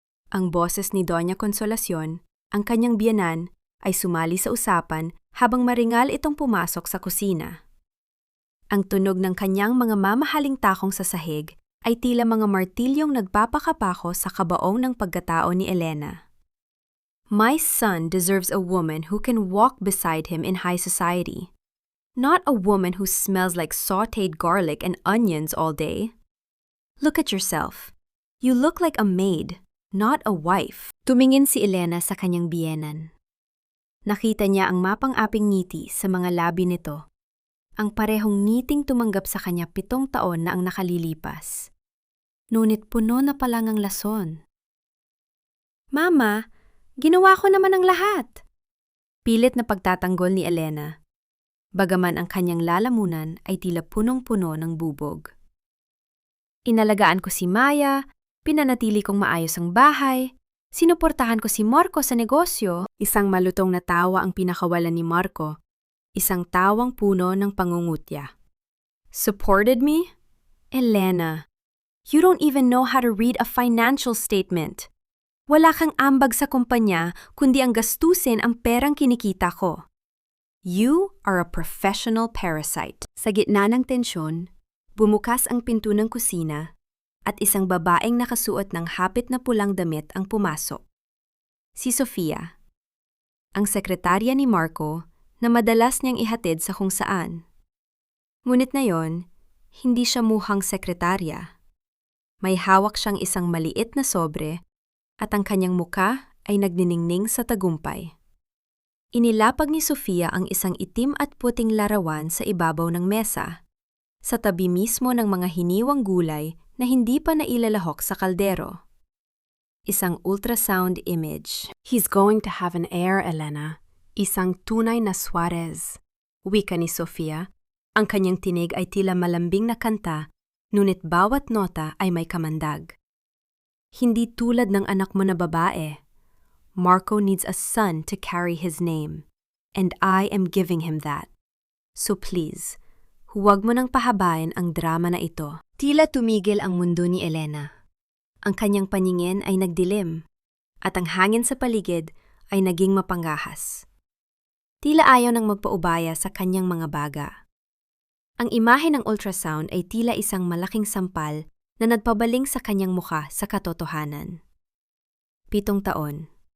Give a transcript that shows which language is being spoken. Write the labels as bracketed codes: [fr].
[tl] Ang boses ni Doña Consolacion, ang kanyang biyenan, ay sumali sa usapan habang maringal itong pumasok sa kusina. Ang tunog ng kanyang mga mamahaling takong sa sahig ay tila mga martilyong nagpapakapako sa kabaong ng pagkatao ni Elena. [en] My son deserves a woman who can walk beside him in high society. Not a woman who smells like sautéed garlic and onions all day. Look at yourself. You look like a maid, not a wife. [tl] Tumingin si Elena sa kanyang biyenan. Nakita niya ang mapang-aping ngiti sa mga labi nito. Ang parehong ngiting tumanggap sa kanya 7 taon na ang nakalilipas. Ngunit puno na palang ang lason. Mama, ginawa ko naman ang lahat. Pilit na pagtatanggol ni Elena. Bagaman ang kanyang lalamunan ay tila punong-puno ng bubog. Inalagaan ko si Maya, pinanatili kong maayos ang bahay, sinuportahan ko si Marco sa negosyo. Isang malutong na tawa ang pinakawalan ni Marco, isang tawang puno ng pangungutya. [en] Supported me? Elena, you don't even know how to read a financial statement. [tl] Wala kang ambag sa kumpanya kundi ang gastusin ang perang kinikita ko. [en] You are a professional parasite. [tl] Sa gitna ng tensyon, bumukas ang pinto ng kusina at isang babaeng nakasuot ng hapit na pulang damit ang pumasok. Si Sofia, ang sekretarya ni Marco na madalas niyang ihatid sa kung saan. Ngunit ngayon, hindi siya mukhang sekretarya. May hawak siyang isang maliit na sobre at ang kanyang muka ay nagniningning sa tagumpay. Inilapag ni Sofia ang isang itim at puting larawan sa ibabaw ng mesa, sa tabi mismo ng mga hiniwang gulay na hindi pa nailalahok sa kaldero. Isang ultrasound image. [en] He's going to have an heir, Elena. [tl] Isang tunay na Suarez. Wika ni Sofia. Ang kanyang tinig ay tila malambing na kanta, ngunit bawat nota ay may kamandag. Hindi tulad ng anak mo na babae. [en] Marco needs a son to carry his name, and I am giving him that. So please, [tl] huwag mo nang pahabain ang drama na ito. Tila tumigil ang mundo ni Elena. Ang kanyang paningin ay nagdilim, at ang hangin sa paligid ay naging mapanggahas. Tila ayaw nang magpaubaya sa kanyang mga baga. Ang imahe ng ultrasound ay tila isang malaking sampal na nagpabaling sa kanyang mukha sa katotohanan. 7 taon.